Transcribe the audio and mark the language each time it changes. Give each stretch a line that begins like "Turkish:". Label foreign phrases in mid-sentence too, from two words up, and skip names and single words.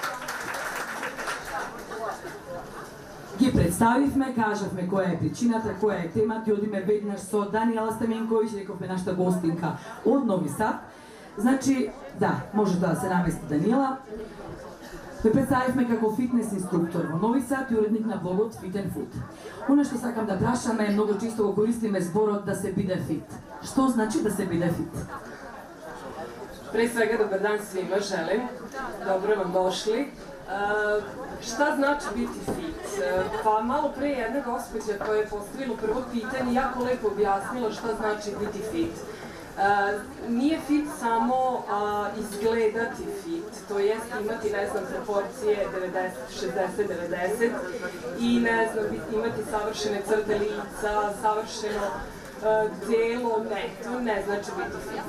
Macedonian: Ги представивме, кажавме која е причината, која е темата и одиме веднаш со Даниела Стаменковиќ, рековме нашата гостинка од Нови Сад. Значи, да, може да се намести Даниела. Ме представивме како фитнес инструктор во Нови Сад и уредник на блогот Fit and Food. Оно што сакам да прашаме, многу често го користиме зборот да се биде фит. Што значи да се биде фит?
Serbian: Pre svega, dobar dan svima želim. Dobro vam došli. Šta znači biti fit? Pa malo pre jedna gospođa koja je postavila prvo pitanje jako lepo objasnila šta znači biti fit. Nije fit samo izgledati fit, to jest imati, ne znam, proporcije 90, 60, 90 i, ne znam, imati savršene crte lica, savršeno delo, ne, to ne znači biti fit.